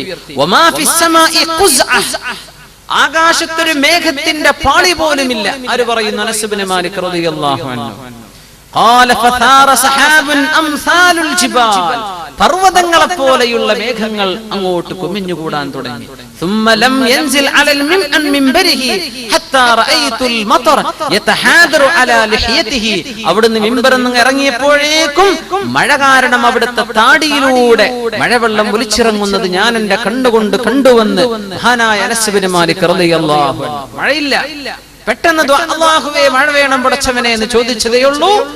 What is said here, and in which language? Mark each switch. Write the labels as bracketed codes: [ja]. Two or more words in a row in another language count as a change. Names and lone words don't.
[ar] وما في السماء قزعة, [ml] ആകാശത്തൊരു മേഘത്തിന്റെ പാളി പോലുമില്ല. ആര് പറയുന്നു? അനസ് ഇബ്നു മാലിക് [ar] رضي الله عنه. قال فصار سحاب أمثال الجبال, [ml] പർവതങ്ങളെ പോലെയുള്ള മേഘങ്ങൾ അങ്ങോട്ട് കുമിഞ്ഞുകൂടാൻ തുടങ്ങി. [ar] ثم لم ينزل على المنبره حتى رأيت المطر يتحادر على لحيته, [ml] അവിടുന്ന് മിമ്പറിൽ നിന്ന് ഇറങ്ങിയപ്പോഴേക്കും മഴ കാരണം അവിടുത്തെ താടിയിലൂടെ മഴവെള്ളം ഒലിച്ചിറങ്ങുന്നത് ഞാൻ എന്റെ കണ്ണുകൊണ്ട് കണ്ടുവന്ന് മഹാനായ അനസ് ഇബ്നു മാലിക് [ar] رضي الله عنه. [ml] മഴയില്ല, പെട്ടെന്ന് അല്ലാഹുവേ മഴ വേണം പടച്ചവനെ എന്ന് ചോദിച്ചതേയുള്ളൂ.